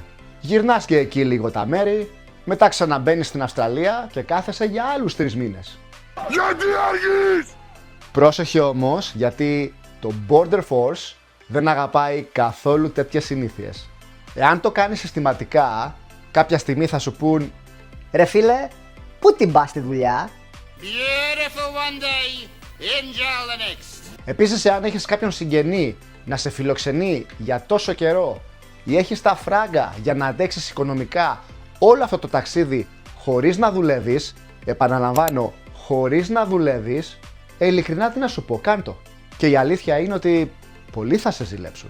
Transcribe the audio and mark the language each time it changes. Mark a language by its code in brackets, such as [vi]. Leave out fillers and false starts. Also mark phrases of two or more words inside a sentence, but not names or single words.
[el] Γυρνάς και εκεί λίγο τα μέρη, μετά ξαναμπαίνεις στην Αυστραλία και κάθεσαι για άλλους 3 μήνες. Γιατί αργείς! Πρόσεχε όμως, γιατί το Border Force δεν αγαπάει καθόλου τέτοιες συνήθειες. Εάν το κάνεις συστηματικά, κάποια στιγμή θα σου πούν Ρε φίλε, πού την πας τη δουλειά? [en] Beautiful one day, enjoy the next. [el] Επίσης, εάν έχεις κάποιον συγγενή να σε φιλοξενεί για τόσο καιρό ή έχεις τα φράγκα για να αντέξεις οικονομικά όλο αυτό το ταξίδι χωρίς να δουλεύεις, επαναλαμβάνω, χωρίς να δουλεύεις, ειλικρινά τι να σου πω, κάντο. Και η αλήθεια είναι ότι πολλοί θα σε ζηλέψουν.